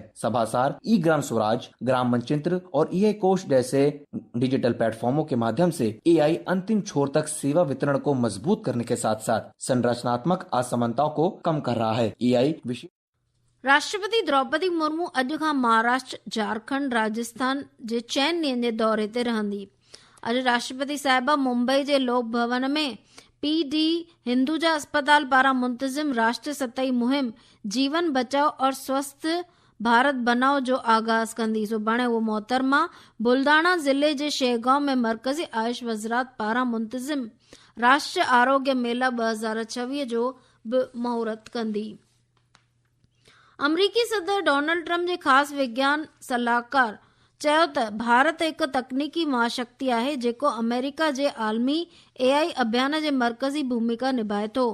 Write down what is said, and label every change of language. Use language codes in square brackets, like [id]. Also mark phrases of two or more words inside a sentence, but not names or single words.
[hi] सभासार, ई ग्राम स्वराज, ग्राम मनचित्र और एआई कोष जैसे डिजिटल प्लेटफॉर्मों के माध्यम से एआई अंतिम छोर तक सेवा वितरण को मजबूत करने के साथ साथ संरचनात्मक असमानताओं को कम कर रहा है। एआई [sd] राष्ट्रपति द्रौपदी मुर्मू अॼु खां महाराष्ट्र, झारखंड, राजस्थान जे 4 ॾींहनि जे दौरे ते रहंदी। अॼु राष्ट्रपति साहिबा मुंबई जे लोक भवन में PD हिंदुजा अस्पताल पारां मुंतज़िम राष्ट्र सतही मुहिम जीवन बचाओ और स्वस्थ भारत बनाओ जो आगाज कंदी। सुभाणे वो मोहतरमा बुलदाणा जिले जे शेगांव में मरकजी आयुष वज़रात पारां मुंतज़िम राष्ट्रीय आरोग्य मेला 2026 जो बि महूरत कंदी। अमरीकी सदर डोनाल्ड ट्रंप जे ख़ासि विज्ञान सलाहकार चयो त भारत हिकु तकनीकी महाशक्ति आहे जेको अमेरिका जे आलमी एआई अभियान जे मरकज़ी भूमिका निभाए थो।